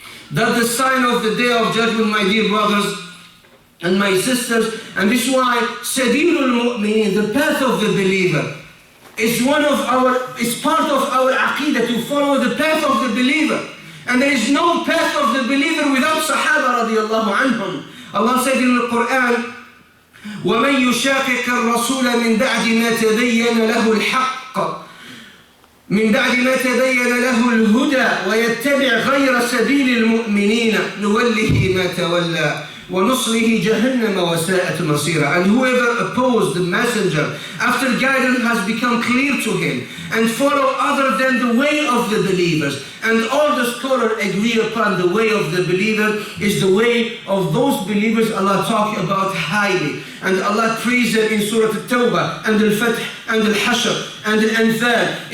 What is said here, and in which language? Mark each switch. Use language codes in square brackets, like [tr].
[en] That's the sign of the day of judgment, my dear brothers and my sisters. And this is why Sabilul Mu'mineen, the path of the believer, is part of our aqidah, to follow the path of the believer. And there is no path of the believer without Sahaba radiallahu anhum. Allah said in the Quran, [ar] وَمَنْ يُشَاقِقَ الرَّسُولَ مِنْ بَعْدِ مَا تَبَيَّنَ لَهُ الْحَقِّ من بعد ما تبين له الهدى ويتبع غير سبيل المؤمنين نوله ما تولى وَنُصْلِهِ جَهَنَّمَ وَسَاءَتْ مَصِيرًا. [en] And whoever opposed the messenger after guidance has become clear to him and follow other than the way of the believers, and all the scholars agree upon the way of the believer is the way of those believers Allah talk about highly, and Allah praise them in Surah At-Tawbah and Al-Fath and Al-Hashr and Al-Anfal.